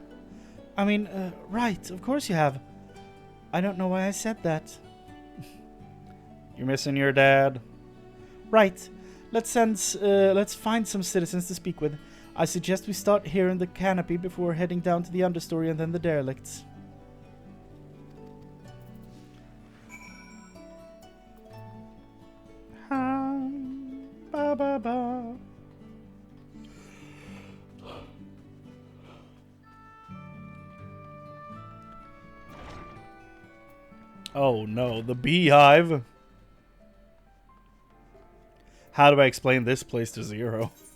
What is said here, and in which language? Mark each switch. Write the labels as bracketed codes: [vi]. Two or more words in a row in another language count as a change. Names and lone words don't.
[en] I mean, right, of course you have. I don't know why I said that. You're missing your dad. Right. Let's find some citizens to speak with. I suggest we start here in the canopy before heading down to the understory and then the derelicts. Ba ba ba. Oh no, the beehive. How do I explain this place to Zero?